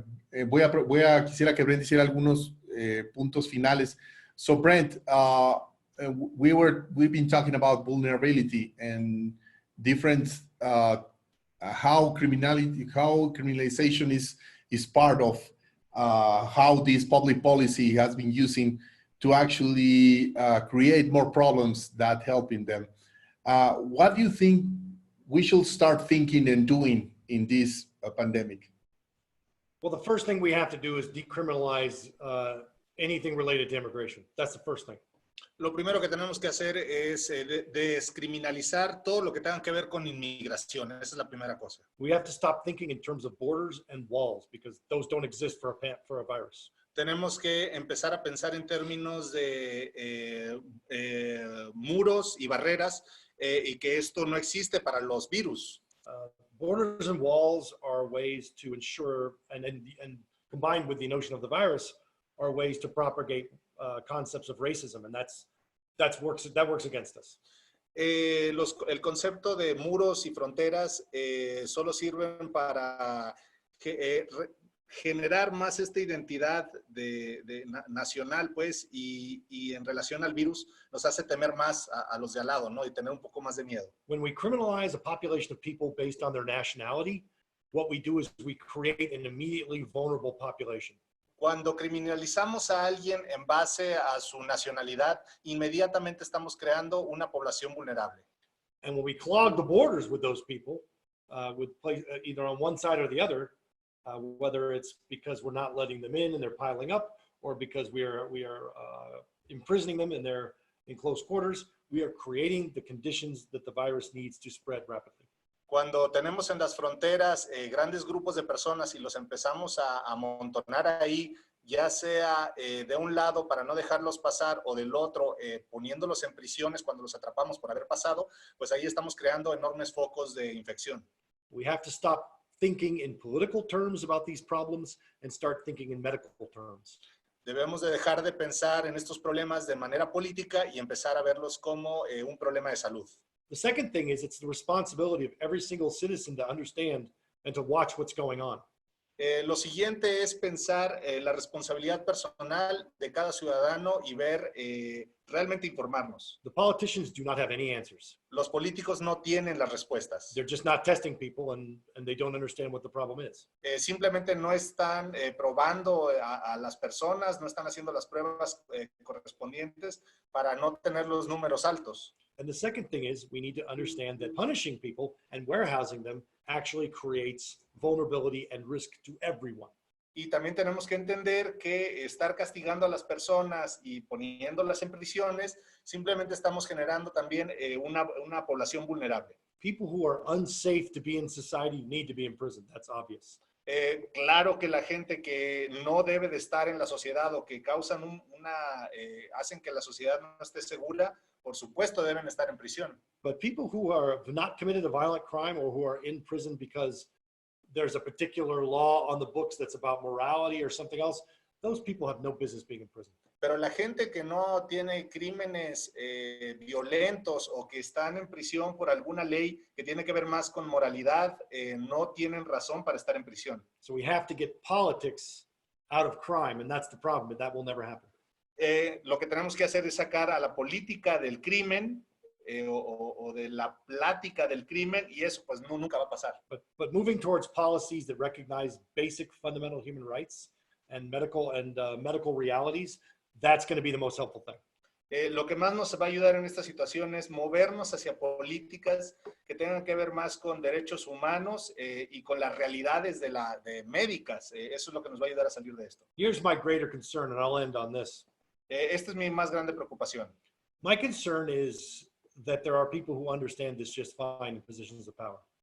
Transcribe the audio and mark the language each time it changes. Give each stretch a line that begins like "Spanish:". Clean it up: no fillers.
Spanish: Quisiera que Brent hiciera algunos puntos finales.
English: So Brent, we've been talking about vulnerability and different how criminalization is part of how this public policy has been using to actually create more problems than helping them. What do you think we should start thinking and doing in this pandemic? Well, the first thing we have to do is decriminalize anything related to immigration. That's the first thing.
Spanish: Lo primero que tenemos que hacer es descriminalizar todo lo que tenga que ver con inmigración. Esa es la primera cosa.
English: We have to stop thinking in terms of borders and walls because those don't exist for a virus.
Spanish: Tenemos que empezar a pensar en términos de muros y barreras y que esto no existe para los virus.
English: Borders and walls are ways to ensure, and combined with the notion of the virus, are ways to propagate concepts of racism, and that works against us.
Spanish: El concepto de muros y fronteras solo sirven para generar más esta identidad nacional, pues, y en relación al virus nos hace temer más a los de al lado, ¿no? Y tener un poco más de miedo.
English: When we criminalize a population of people based on their nationality, what we do is we create an immediately vulnerable population.
Spanish: Cuando criminalizamos a alguien en base a su nacionalidad, inmediatamente estamos creando una población vulnerable.
English: And when we clog the borders with those people, either on one side or the other, whether it's because we're not letting them in and they're piling up, or because we are imprisoning them and they're in close quarters, we are creating the conditions that the virus needs to spread rapidly.
Spanish: Cuando tenemos en las fronteras grandes grupos de personas y los empezamos a amontonar ahí, ya sea de un lado para no dejarlos pasar o del otro poniéndolos en prisiones cuando los atrapamos por haber pasado, pues ahí estamos creando enormes focos de infección.
English: We have to stop thinking in political terms about these problems and start thinking in medical terms.
Spanish: Debemos de dejar de pensar en estos problemas de manera política y empezar a verlos como un problema de salud.
English: The second thing is it's the responsibility of every single citizen to understand and to watch what's going on.
Spanish: Lo siguiente es pensar la responsabilidad personal de cada ciudadano y ver, realmente informarnos.
English: The politicians do not have any answers.
Spanish: Los políticos no tienen las respuestas.
English: They're just not testing people and they don't understand what the problem is.
Spanish: Simplemente no están probando a las personas, no están haciendo las pruebas correspondientes para no tener los números altos.
English: And the second thing is we need to understand that punishing people and warehousing them actually creates vulnerability and risk to everyone.
Spanish: Y también tenemos que entender que estar castigando a las personas y poniéndolas en prisiones, simplemente estamos generando también una población vulnerable.
English: People who are unsafe to be in society need to be in prison. That's obvious.
Spanish: Claro que la gente que no debe de estar en la sociedad o que causan hacen que la sociedad no esté segura, por supuesto deben estar en prisión.
English: But people who have not committed a violent crime or who are in prison because there's a particular law on the books that's about morality or something else, those people have no business being in prison.
Spanish: Pero la gente que no tiene crímenes violentos o que están en prisión por alguna ley que tiene que ver más con moralidad, no tienen razón para estar en prisión.
English: So we have to get politics out of crime, and that's the problem, but that will never happen.
Spanish: Lo que tenemos que hacer es sacar a la política del crimen o de la plática del crimen, y eso pues nunca va a pasar.
English: But moving towards policies that recognize basic fundamental human rights and medical realities, that's going to be the most helpful thing.
Spanish: Lo que más nos va a ayudar en esta situación es movernos hacia políticas que tengan que ver más con derechos humanos y con las realidades de médicas. Eso es lo que nos va a ayudar a salir de esto.
English: Here's my greater concern, and I'll end on this.
Spanish: Esta es mi más grande preocupación.
English: My concern is that there are people who understand this just fine in positions of power.